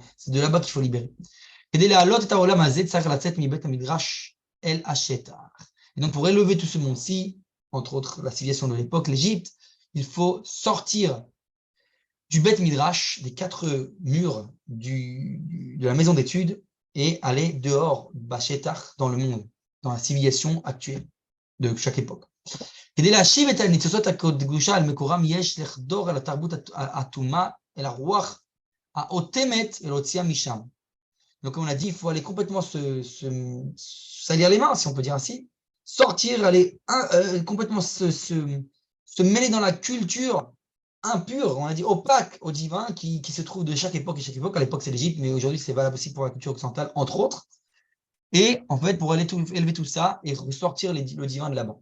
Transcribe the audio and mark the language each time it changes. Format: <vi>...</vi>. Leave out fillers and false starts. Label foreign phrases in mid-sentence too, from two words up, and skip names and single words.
<fr>C'est de là-bas qu'il faut libérer. Et donc pour élever tout ce monde-ci, entre autres la civilisation de l'époque, l'Égypte, il faut sortir du</fr> <he>בית מדרש,</he> <fr>des 4 murs de la maison d'études, et aller dehors, Bashetach, dans le monde, dans la civilisation actuelle de chaque époque.</fr> <he>כדי להשיב את הניצוצות הקדושה על מקורם, יש לחדור על התרבות האטומה, אל הרוח האוטמת, ולהוציאה משם.</he> <fr>Donc, comme on a dit, il faut aller complètement salir les mains, si on peut dire ainsi, sortir, aller complètement se mêler dans la culture impure, on a dit opaque au divin, qui se trouve de chaque époque et chaque époque. À l'époque, c'est l'Égypte, mais aujourd'hui, c'est valable aussi pour la culture occidentale, entre autres. Et en fait, pour aller élever tout ça et ressortir le divin de là-bas.</fr>